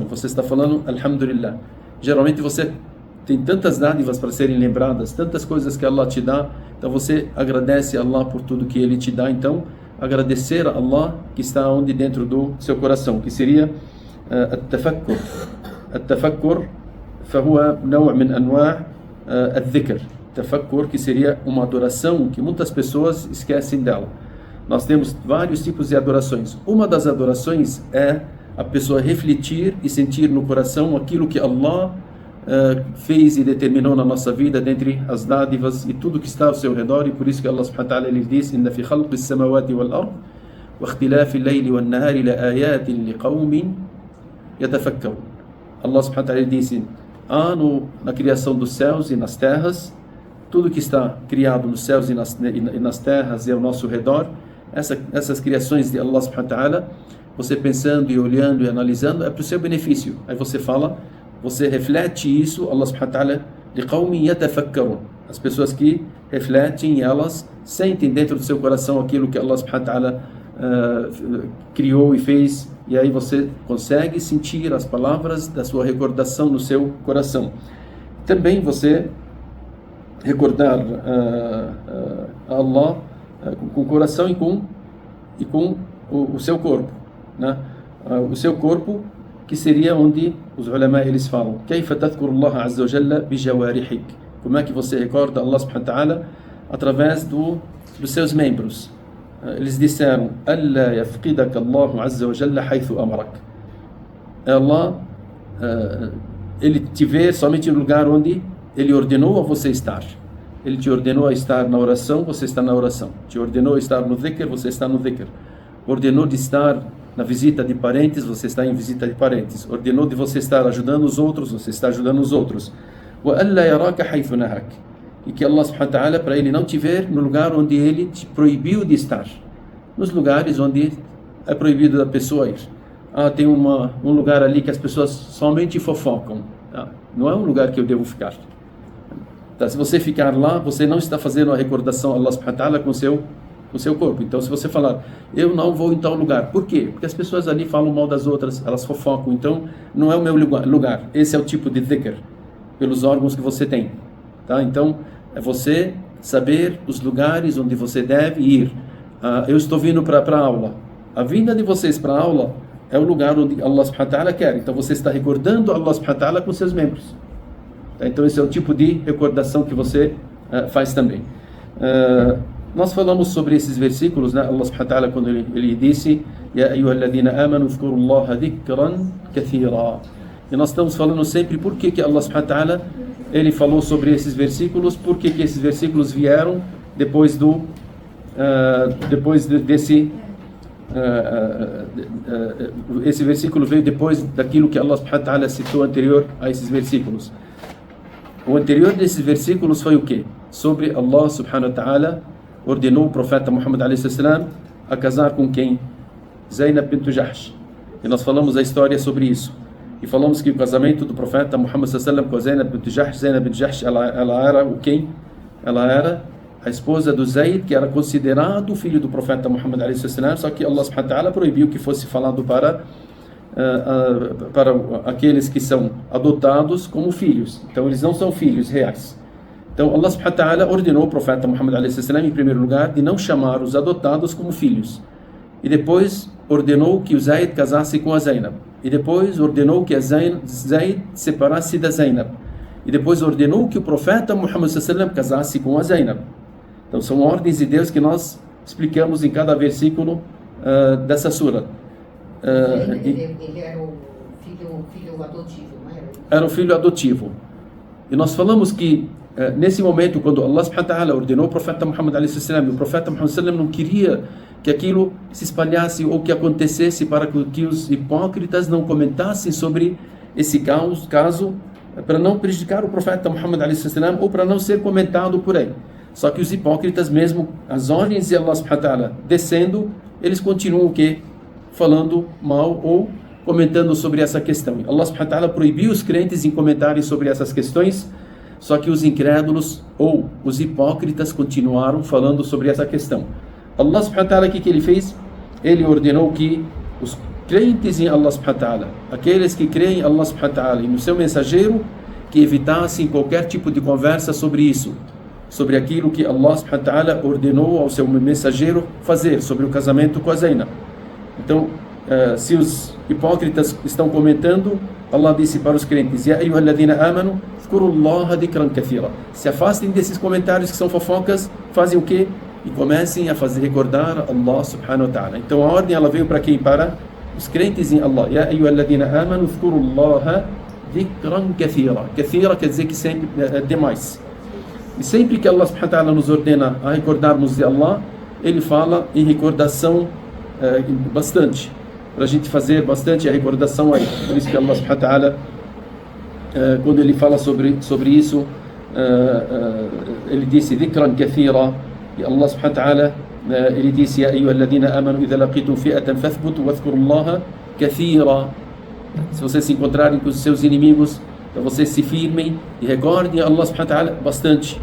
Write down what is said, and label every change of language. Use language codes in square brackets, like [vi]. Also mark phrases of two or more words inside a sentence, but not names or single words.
[pt] Você está falando Alhamdulillah. Geralmente você tem tantas dádivas para serem lembradas, tantas coisas que Allah te dá, então você agradece a Allah por tudo que Ele te dá. Então, agradecer a Allah que está onde dentro do seu coração, que seria التفكر. [ar] التفكر فهو نوع من أنواع الذكر. [pt] Tafakkur, que seria uma adoração que muitas pessoas esquecem dela. Nós temos vários tipos de adorações. Uma das adorações é a pessoa refletir e sentir no coração aquilo que Allah fez e determinou na nossa vida, dentre as dádivas e tudo que está ao seu redor. E por isso que [ar] الله سبحانه وتعالى [pt] ele diz: [ar] إن في خلق السماوات والأرض واختلاف الليل والنهار لآيات لقوم يتفكرون. الله سبحانه وتعالى [pt] disse: há na criação dos céus e nas terras, tudo que está criado nos céus e nas terras e ao nosso redor, essas criações de [ar] الله سبحانه وتعالى, [pt] você pensando e olhando e analisando, é para o seu benefício. Aí você fala, você reflete isso, [ar] الله سبحانه وتعالى، لقوم يتفكرون. [pt] As pessoas que refletem, elas sentem dentro do seu coração aquilo que [ar] الله سبحانه وتعالى [pt] criou e fez, e aí você consegue sentir as palavras da sua recordação no seu coração. Também você recordar a Allah com o coração e com o seu corpo, né? O seu corpo, que seria onde os ulama eles falam [ar] كيف تذكر الله عز وجل بجوارحك, [pt] como é que você recorda [ar] الله سبحانه وتعالى [pt] através dos seus membros. Eles disseram [ar] ألا يفقدك الله عز وجل حيث أمرك. [pt] Allah ele te vê somente no lugar onde ele ordenou a você estar. Ele te ordenou a estar na oração, você está na oração. Te ordenou a estar no dhikr, você está no dhikr. Ordenou de estar na visita de parentes, você está em visita de parentes. Ordenou de você estar ajudando os outros, você está ajudando os outros. [ar] وَأَلَّا يَرَاكَ حَيْثُ نَهَكَ. [pt] E que [ar] الله سبحانه وتعالى, [pt] para ele não te ver no lugar onde ele te proibiu de estar. Nos lugares onde é proibido da pessoa ir. Tem um lugar ali que as pessoas somente fofocam. Não é um lugar que eu devo ficar. Se você ficar lá, você não está fazendo a recordação a [ar] الله سبحانه وتعالى [pt] com o seu corpo. Então, se você falar, eu não vou em tal lugar. Por quê? Porque as pessoas ali falam mal das outras, elas fofocam. Então, não é o meu lugar. Esse é o tipo de dhikr, pelos órgãos que você tem. Tá? Então, é você saber os lugares onde você deve ir. Eu estou vindo para a aula. A vinda de vocês para a aula é o lugar onde [ar] الله سبحانه وتعالى [pt] quer. Então, você está recordando [ar] الله سبحانه وتعالى [pt] com seus membros. Então esse é o tipo de recordação que você faz também. Nós falamos sobre esses versículos, né? [ar] الله سبحانه وتعالى, [pt] quando ele disse [ar] يا أيها الذين آمنوا اذكروا الله ذكرا كثيرا. [pt] E nós estamos falando sempre por que [ar] الله سبحانه وتعالى [pt] ele falou sobre esses versículos, por que esses versículos vieram depois desse esse versículo veio depois daquilo que [ar] الله سبحانه وتعالى [pt] citou anterior a esses versículos. O anterior desses versículos foi o quê? Sobre [ar] الله سبحانه وتعالى [pt] ordenou o profeta Muhammad [ar] عليه السلام [pt] a casar com quem? Zainab bint Jahsh. E nós falamos a história sobre isso. E falamos que o casamento do profeta Muhammad sallam com a Zainab bint Jahsh, ela era o quem? Ela era a esposa do Zayd, que era considerado o filho do profeta Muhammad [ar] عليه السلام, [pt] só que [ar] الله سبحانه وتعالى [pt] proibiu que fosse falado para aqueles que são adotados como filhos. Então eles não são filhos reais. Então [ar] الله سبحانه وتعالى [pt] ordenou o profeta Muhammad [ar] عليه السلام, [pt] em primeiro lugar, de não chamar os adotados como filhos. E depois ordenou que o Zayd casasse com a Zainab. E depois ordenou que a Zayd separasse da Zainab. E depois ordenou que o profeta Muhammad sallam casasse com a Zainab. Então são ordens de Deus que nós explicamos em cada versículo dessa sura. Ele era o filho adotivo, não era? Era o filho adotivo. E nós falamos que nesse momento, quando [ar] الله سبحانه وتعالى [pt] ordenou o profeta Muhammad [ar] عليه السلام, [pt] o profeta Muhammad sallam não queria que aquilo se espalhasse ou que acontecesse, para que os hipócritas não comentassem sobre esse caso, para não prejudicar o profeta Muhammad [ar] عليه السلام, [pt] ou para não ser comentado por ele. Só que os hipócritas, mesmo as ordens de [ar] الله سبحانه وتعالى [pt] descendo, eles continuam o quê? Falando mal ou comentando sobre essa questão. [ar] الله سبحانه وتعالى [pt] proibiu os crentes em comentarem sobre essas questões, só que os incrédulos ou os hipócritas continuaram falando sobre essa questão. [ar] الله سبحانه وتعالى, [pt] o que ele fez? Ele ordenou que os crentes em [ar] الله سبحانه وتعالى, [pt] aqueles que creem em [ar] الله سبحانه وتعالى [pt] e no seu mensageiro, que evitassem qualquer tipo de conversa sobre isso, sobre aquilo que [ar] الله سبحانه وتعالى [pt] ordenou ao seu mensageiro fazer, sobre o casamento com a Zainab. Então, se os hipócritas estão comentando, Allah disse para os crentes: [ar] يا أيها الذين آمنوا اذكروا الله ذكرا كثيرا. [pt] Se afastem desses comentários que são fofocas, fazem o quê? E comecem a fazer recordar [ar] الله سبحانه وتعالى. [pt] Então a ordem ela veio para quem? Para os crentes em Allah. [ar] يا أيها الذين آمنوا اذكروا الله ذكرا كثيرا. [pt] Kathira quer dizer que sempre demais. E sempre que [ar] الله سبحانه وتعالى [pt] nos ordena a recordarmos de Allah, Ele fala em recordação bastante, para a gente fazer bastante a recordação aí. [ar] Por isso que الله سبحانه وتعالى, [pt] quando Ele fala sobre isso, Ele disse [ar] ذكرا كثيرا, [pt] e [ar] الله سبحانه وتعالى [pt] Ele disse: [ar] "يا أيها الذين آمنوا إذا لقيتم فئة فاثبتوا واذكروا الله كثيرا." [pt] Se vocês se encontrarem com os seus inimigos, então vocês se firmem e recordem Allah subhanahu wa ta'ala bastante.